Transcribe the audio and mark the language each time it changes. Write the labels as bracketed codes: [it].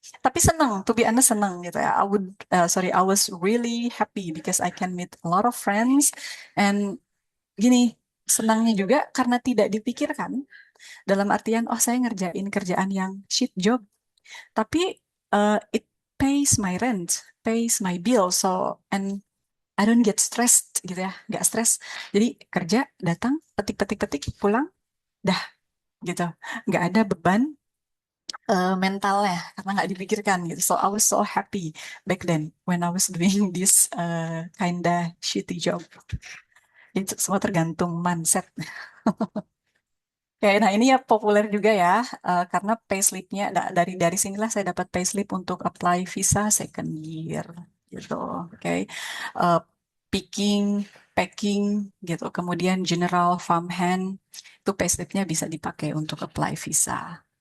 [id] Tapi senang, [en] to be honest [id] senang gitu ya. [en] Sorry, I was really happy because I can meet a lot of friends and [id] gini, senangnya juga karena tidak dipikirkan dalam artian, oh saya ngerjain kerjaan yang [en] shit job, [id] tapi [en] it pays my rent, pays my bill, so and I don't get stressed [id] gitu ya, nggak stres. Jadi kerja, datang, petik-petik-petik, pulang, dah gitu. Nggak ada beban mentalnya karena nggak dipikirkan gitu. [en] So I was so happy back then when I was doing this kinda shitty job. [id] Itu semua tergantung mindset. Oke, nah ini ya populer juga ya, karena payslipnya dari sinilah saya dapat payslip untuk apply visa second year gitu. Oke, Eh, picking, packing gitu, kemudian general farmhand itu payslipnya bisa dipakai untuk apply visa.